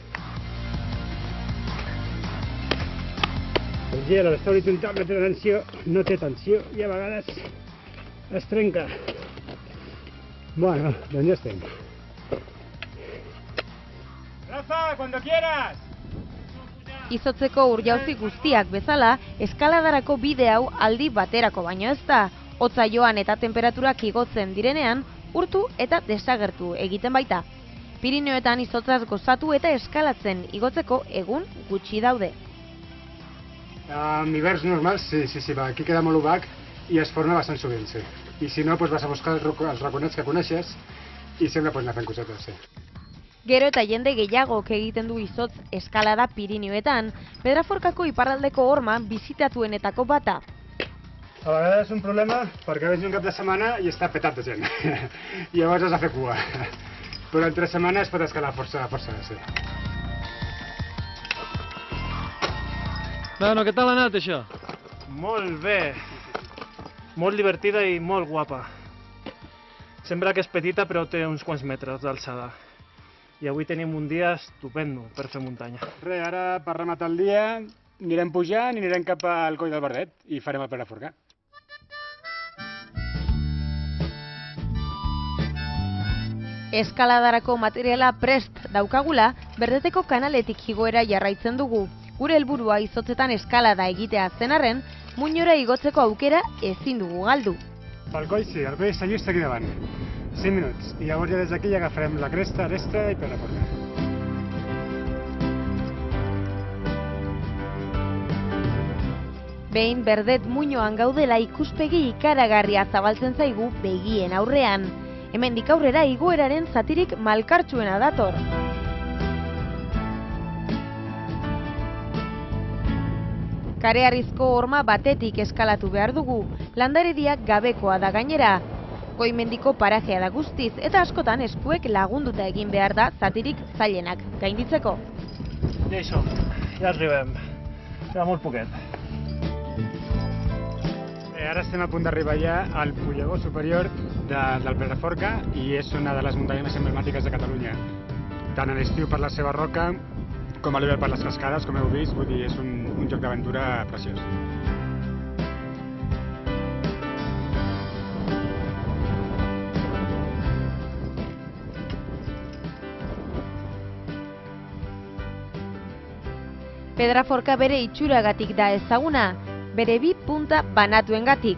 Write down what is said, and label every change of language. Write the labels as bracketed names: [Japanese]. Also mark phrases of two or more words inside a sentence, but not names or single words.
[Catalan] El gel a l'estar horitzontal no té tensió, i a vegades es trenca. Bueno, doncs ja estem. Rafa, [Spanish] cuando quieras! [Basque] Izotzeko urjauzi guztiak bezala, eskaladarako bide hau aldi baterako baino ez da. Hotza joan eta temperaturak igotzen direnean, urtu eta desagertu egiten baita. Pirineoetan izotzaz gozatu eta eskalatzen igotzeko egun gutxi daude. [Catalan] En hiverns normals, sí, aquí queda molt opac i es forma bastant sovint, sí. I si no, vas a buscar els raconets que coneixes i sempre pots anar fent cosetes, sí. [Basque] Gero eta jende gehiagok egiten du izotz eskalada Pirineoetan, Pedraforkako iparraldeko horma bisitatuenetako bata. [Catalan] A vegades és un problema perquè vens un cap de setmana i està petat de gent. I llavors has de fer cua. Però en 3 setmanes pot escalar força, sí. Bueno, què tal ha anat això? Molt bé. Molt divertida i molt guapa. Sembla que és petita però té uns quants metres d'alçada. I avui tenim un dia estupendo per fer muntanya. Res, ara per rematar el dia anirem pujant i anirem cap al Coll del Verdet i farem el Pedraforca. [Basque] Eskaladarako materiala prest daukagula, Berdeteko kanaletik igoera jarraitzen dugu. Gure helburua izotzetan eskalada egitea zen arren, muinora igotzeko aukera ezin dugu galdu. [Catalan] Pel coll sí, el coll està just aquí davant. 5 minuts. I llavors ja des d'aquí ja agafarem la cresta, aresta i Pedraforca. [Basque] Behin Berdet muinoan gaudela ikuspegi ikaragarria zabaltzen zaigu begien aurrean. Hemendik aurrera igoeraren zatirik malkartsuena dator. Kareharrizko horma batetik eskalatu behar dugu, landarediak gabekoa da gainera. Goi-mendiko parajea da guztiz eta askotan eskuek lagunduta egin behar da zatirik zailenak gainditzeko. [Catalan] Ja hi som, ja arribem. Ja molt poquet. Ara estem a punt d'arribar ja al Pollegó superior del Pedraforca i és una de les muntanyes més emblemàtiques de Catalunya. Tant a l'estiu per la seva roca com a l'hivern per les cascades, com heu vist, vull dir, és un joc d'aventura preciós. [Basque] Pedraforka bere itxuragatik da ezaguna, bere 2 punta banatuengatik.